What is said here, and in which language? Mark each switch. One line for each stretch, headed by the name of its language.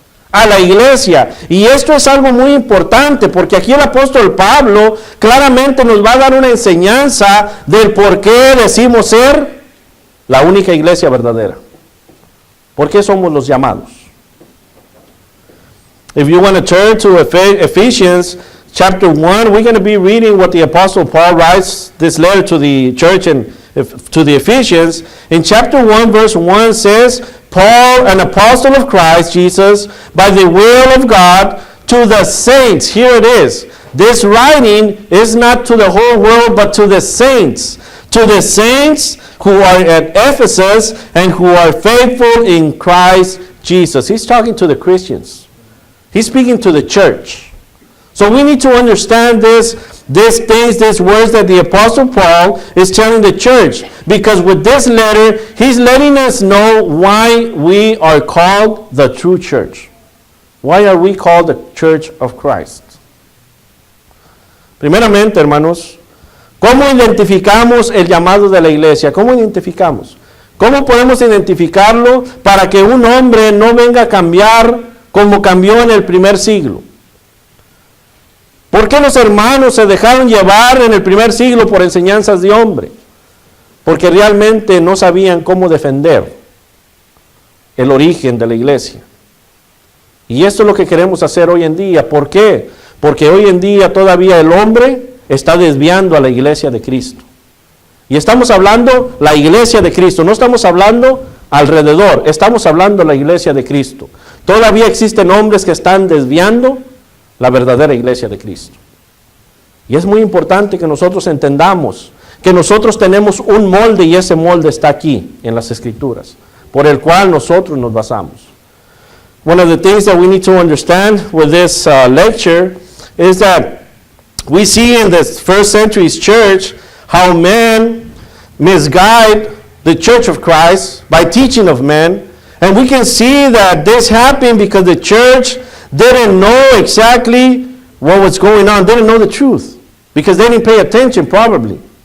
Spanish: A la iglesia. Y esto es algo muy importante porque aquí el apóstol Pablo claramente nos va a dar una enseñanza del por qué decimos ser la única iglesia verdadera. ¿Por qué somos los llamados?
English: If you want to turn to Ephesians chapter 1, we're going to be reading what the apostle Paul writes this letter to the church and to the Ephesians. In chapter 1 verse 1 says, Paul, an apostle of Christ Jesus, by the will of God, to the saints. Here it is. This writing is not to the whole world, but to the saints. to the saints who are at Ephesus and who are faithful in Christ Jesus. He's talking to the Christians. He's speaking to the church. So we need to understand these things, these words that the Apostle Paul is telling the church. Because with this letter, he's letting us know why we are called the true church. Why are we called the Church of Christ?
Spanish: Primeramente, hermanos, ¿cómo identificamos el llamado de la iglesia? ¿Cómo identificamos? ¿Cómo podemos identificarlo para que un hombre no venga a cambiar como cambió en el primer siglo? ¿Por qué los hermanos se dejaron llevar en el primer siglo por enseñanzas de hombre? Porque realmente no sabían cómo defender el origen de la iglesia. Y esto es lo que queremos hacer hoy en día. ¿Por qué? Porque hoy en día todavía el hombre está desviando a la iglesia de Cristo. Y estamos hablando la iglesia de Cristo, no estamos hablando alrededor, estamos hablando la iglesia de Cristo. Todavía existen hombres que están desviando la verdadera iglesia de Cristo. Y es muy importante que nosotros entendamos que nosotros tenemos un molde y ese molde está aquí en las Escrituras, por el cual nosotros nos basamos.
English: One of the things that we need to understand with this lecture is that we see in the first century's church how men misguide the church of Christ by teaching of men. And we can see that this happened because the church didn't know exactly what was going on, didn't know the truth, because they didn't pay attention probably.